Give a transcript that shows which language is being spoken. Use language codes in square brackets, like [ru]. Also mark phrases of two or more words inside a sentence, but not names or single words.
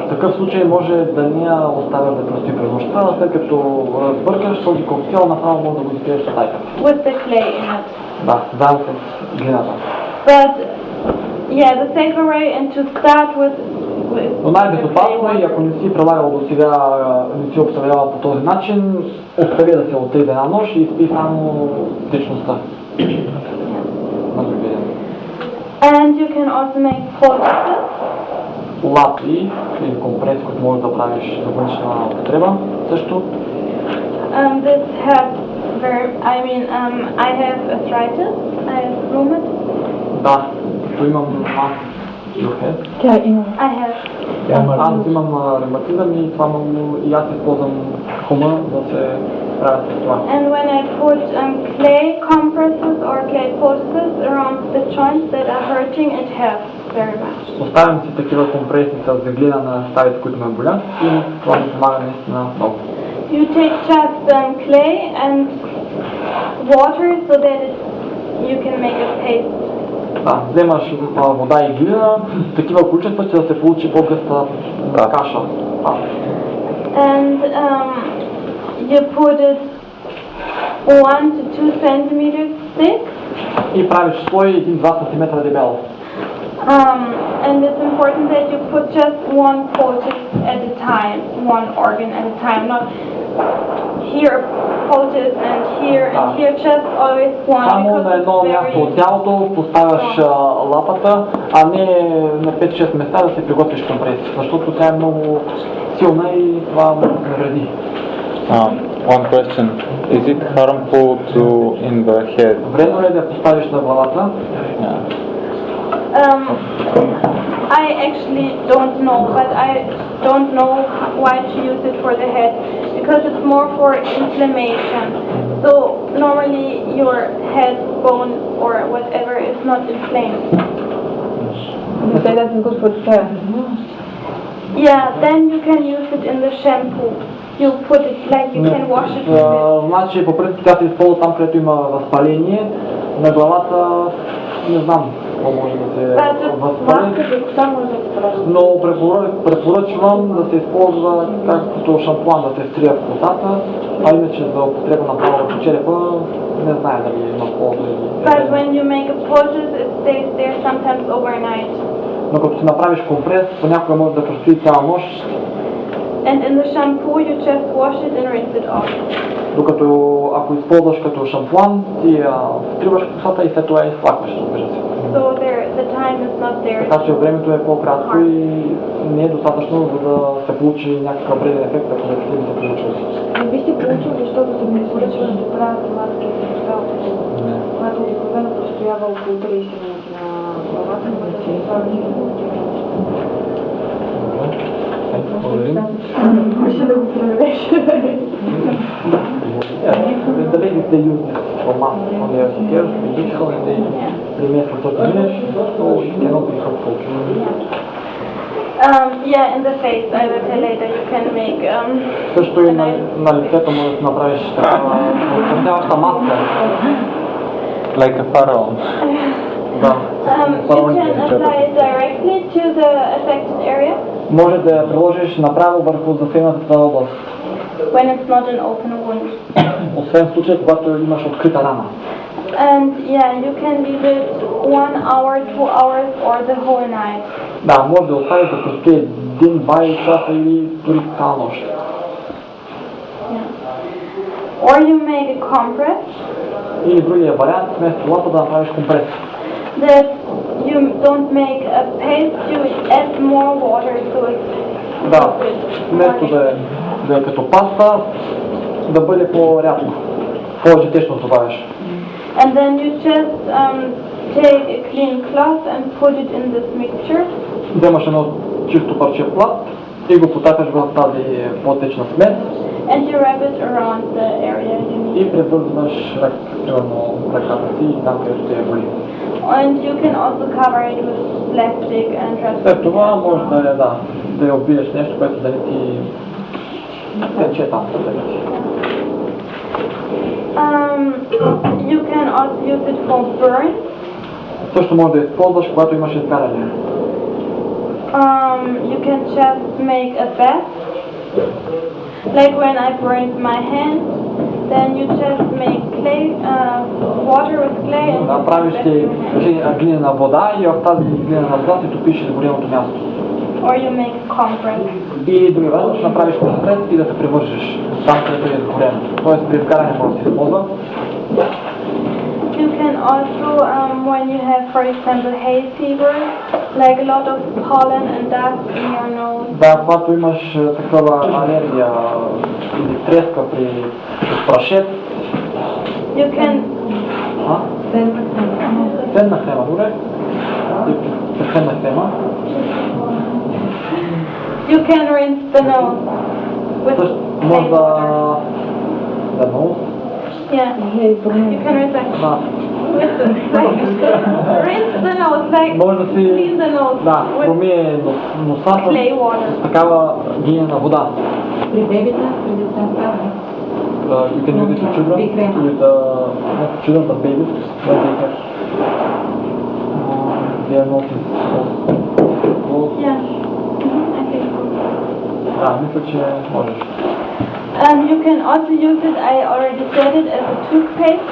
[bg] В такъв случай може да не я оставяш да престои през нощта, след като разбъркаш този коктейл, направо може да го изпиеш в стайката. [en] With the clay in it. [bg] Да, заедно с глината. [en] But the safer way and to start with [bg] Но най-безопасно е, ако не си прилагал до сега, не си обставявал по този начин, остави да се отиде една нощ и изпи само течността. На другия ден. [en] And you can also make poultices. [bg] Лапи или компрес, който можеш да правиш за външна употреба също. [en] This has I have arthritis. I have rheumatoid. [bg] Да, като имам [en] your head? [bg] Тя има. [en] I have. [bg] Аз имам ревматизъм и това много и аз използвам хума да се правя с това. [en] And when I put clay compresses or clay posters around the joints that are hurting, it helps very much. [bg] Оставям си такива компреси с глина на ставите, които ме болят и това ми помага наистина много. [en] You take just clay and water so that you can make a paste. [bg] Да, вземаш вода и глина, такива количества, че да се получи по-гъста каша. [en] And you put it 1 to 2 centimeters thick. [bg] И правиш слой 1-2 см дебело. [en] And it's important that you put just one poultice at a time, one organ at a time, not here a poultice and here, just always one. [bg] Само на едно място от тялото поставяш лапата, а не на 5-6 места да си приготвиш компрес, защото тя е много силна и това вреди. [en] One question. Is it harmful to in the head? [bg] Вредно ли е да я поставиш на главата? [en] I actually don't know, but I don't know why to use it for the head, because it's more for inflammation. So normally your head bone or whatever is not inflamed. You say that is good for the hair. Yeah, then you can use it in the shampoo. You put it like you can wash it with it. [bg] Значи по принцип тя се използва там, където има възпаление. На главата не знам какво може да се възпали. Но препоръчвам да се използва както шампуан да се стрия в косата, а иначе за употреба на право по черепа не знае дали има полза или... [en] But when you make a poultice, it stays there sometimes overnight. [bg] Но като си направиш компрес, понякога може да простои цяла нощ. [en] And in the shampoo you just wash it and rinse it off. [bg] Докато ако използваш като шампуан, ти скриваш косата и след това я изплакваш, разбира се. [en] So the time is not there. [bg] Така че времето е по-кратко и не е достатъчно, за да се получи някакъв вреден ефект, ако да се получи. Не би се получил, защото се ми поръчва да се правят маски в цялото, която обикновено простоява около 30 минути на главата, но да се изправи и може да го провериш. [en] The ladies, they use this for mask on their hair, initial, and they remain for 30 minutes, so it cannot be helpful. Yeah, in the face, I will tell later, you can make [bg] Също и на лицето можеш да направиш цялата маска. [en] Like a pharaoh. [bg] Да. [en] You can apply it directly to the affected area [bg] Може да я приложиш направо върху засегнатата област, [en] when it's not an open wound. [bg] освен в случай, когато имаш открита рана. [en] And yeah, you can leave it 1 hour, 2 hours or the whole night. [bg] Да, може да оставиш да простои 1-2 часа или дори цяла нощ. [en] Yeah. Or you make a compress [bg] Или другия вариант, вместо лапа да направиш компрес. [en] that you don't make a paste, you add more water to it. [bg] Да, вместо да е като паста, да бъде по-рядко, повече течно добавяш. [en] And then you just take a clean cloth and put it in this mixture. [bg] Вземаш едно чисто парче плат и го потапяш в тази по-течна смес [en] And you wrap it around the area you need. [bg] и превързваш ръката си и там, където те боли. [en] And you can also cover it with plastic and [bg] След това може да я обиеш нещо, което да не ти тече там. [en] You can also use it for burn. [bg] Също може да използваш, когато имаш изгаряне. [en] You can just make a bath. Like when I burned my hand, then you just make clay, water with clay and [bg] Да, правиш си глинена вода и в тази глинена вода си топиш изгореното място. [en] or you make a compress. [bg] И други вариант ще направиш компрес и да се привържеш там, където е изгорено. Тоест при изгаряне може да се използва. [en] You can also, when you have, for example, hay fever, like a lot of pollen and dust in your nose. [bg] Да, когато имаш такава алергия или треска при прашет. [en] You can. [bg] Сенна хрема, добре? и предходна тема. [en] You can rinse the nose with [bg] Също [en] plain [bg] може [en] water. [bg] да нос. [en] Yeah. You can rinse like [bg] Да. [en] rinse the nose, like [bg] Може да си [en] clean the nose [bg] да, [en] with [bg] промие носа clay water. с такава гинена вода. При бебета, при децата. [en] You can use it with children, Big cream. with not children but babies, when they have they are not close. Yeah. I think so. [bg] Да, мисля, че можеш. [en] You can also use it, I already said it, as a toothpaste.